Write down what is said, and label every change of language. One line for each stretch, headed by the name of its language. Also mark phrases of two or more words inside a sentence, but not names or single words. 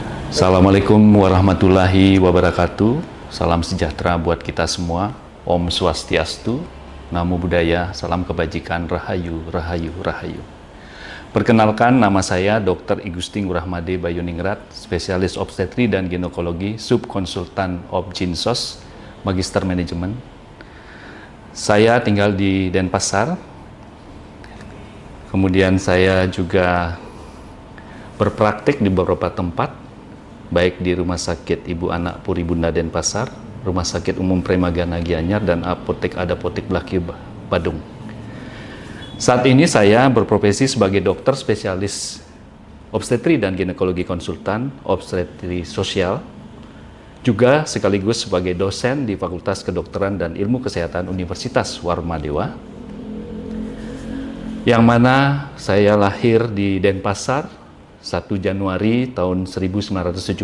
Arabic: السلام عليكم ورحمة الله وبركاته.
Indonesian: Salam sejahtera buat kita semua.
Balinese: Om Swastiastu,
Pali: Namo Buddhaya,
Indonesian: salam kebajikan, Rahayu, Rahayu, Rahayu. Perkenalkan, nama saya Dr. Igustin Ngurahmade Bayuningrat, spesialis obstetri dan ginekologi, subkonsultan Obgynsos, Magister Manajemen. Saya tinggal di Denpasar. Kemudian saya juga berpraktik di beberapa tempat, baik di Rumah Sakit Ibu Anak Puri Bunda Denpasar, Rumah Sakit Umum Premagana Gianyar, dan Apotek Adapotek Blaki Badung. Saat ini saya berprofesi sebagai dokter spesialis obstetri dan ginekologi konsultan, obstetri sosial, juga sekaligus sebagai dosen di Fakultas Kedokteran dan Ilmu Kesehatan Universitas Warmadewa, yang mana saya lahir di Denpasar 1 Januari tahun 1972.